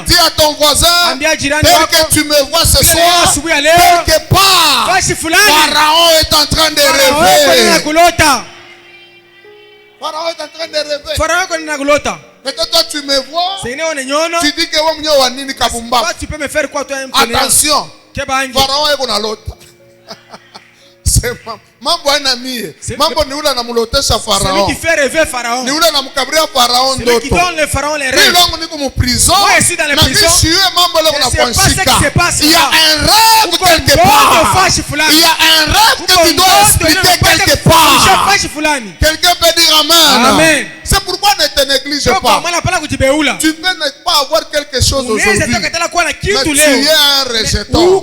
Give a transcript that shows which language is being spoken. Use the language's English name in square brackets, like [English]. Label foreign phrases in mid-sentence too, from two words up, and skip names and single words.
[French] Dis à ton voisin, tel que tu me vois ce soir, quelque part, Pharaon est en train de rêver. Pharaon est en train de rêver. Peut-être toi tu me vois, tu dis que tu peux me faire quoi toi? Attention, Pharaon est bon à l'autre. [Swahili] Mambo haina mie. Mambo ni ule anamlotesha Farao. [French] Celui qui fait rêver Pharaon. [Swahili] Ni ule anamkabria Farao ndoto. [French] Celui qui donne le Pharaon les rêves. [Swahili] Mimi wangu niko mu prison. [French] Moi je suis dans la prison. [Swahili] Mambo leo unaponshika. [French] Il y a un rêve quelque part. Il y a un rêve que tu dois expliquer quelque part. Quelqu'un peut dire amen. Amen. C'est pourquoi ne te néglige pas. Tu peux ne pas avoir quelque chose aujourd'hui. Mais tu es un rejeton.